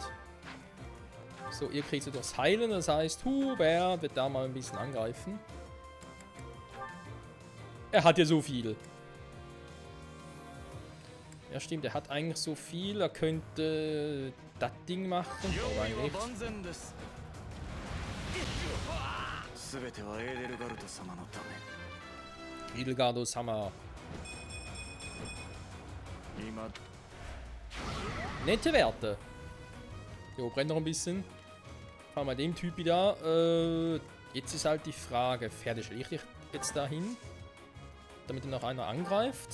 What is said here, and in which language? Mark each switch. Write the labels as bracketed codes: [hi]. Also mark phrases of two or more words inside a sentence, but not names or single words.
[de] So, ihr kriegt sie durchs Heilen, das heißt, Hubert wird da mal ein bisschen angreifen. Er hat ja so viel. Ja, stimmt, er hat eigentlich so viel. Er könnte das Ding machen. Aber eigentlich. [ja] 全てはエーデルガルト様のため [de] Edelgardos Hammer. [ja] 今 [de] Nette Werte. Jo, brennt noch ein bisschen. Fahren wir dem Typi da. Jetzt ist halt die Frage, Pferde stelle ich jetzt dahin, damit ihn noch einer angreift.